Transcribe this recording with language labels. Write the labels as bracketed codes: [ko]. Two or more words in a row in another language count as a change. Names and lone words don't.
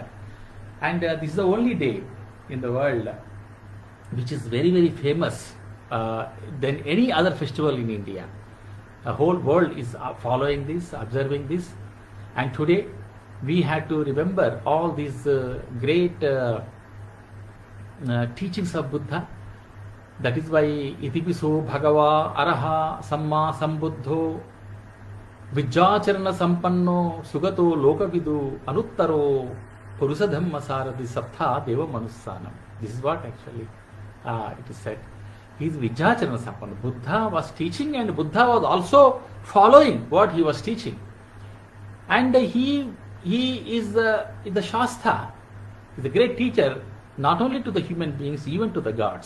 [en] And this is the only day in the world which is very, very famous than any other festival in India. The whole world is following this, observing this, and today we had to remember all these great teachings of Buddha. That is why [pi] Itipiso Bhagava Araha Samma Sambuddho Vijjacharana Sampanno Sugato Lokavidu Anuttaro Purusadhamma Saradi Saptha Deva Manussanam. [en] This is what actually it is said. He is [pi] Vijjacharana Sampanno. [en] Buddha was teaching, and Buddha was also following what he was teaching. And he is in the Shastra. is a great teacher, not only to the human beings, even to the gods.